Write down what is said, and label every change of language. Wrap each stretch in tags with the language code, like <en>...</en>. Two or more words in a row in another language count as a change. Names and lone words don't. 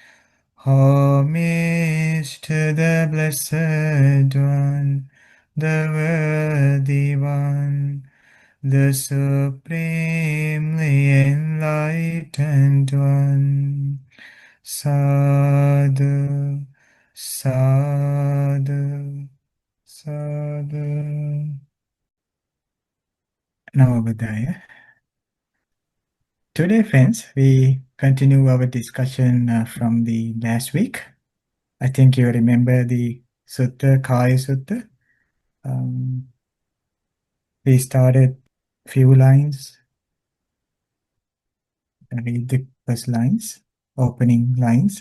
<en>Homage to the Blessed One, the Worthy One, the Supremely Enlightened One.</en> <pi>Sadhu, sadhu, sadhu. Namo Buddhaya.</pi> <en>Today, friends, we continue our discussion from the last week. I think you remember the Sutta, Kaya Sutta. We started few lines, read the first lines, opening lines.</en>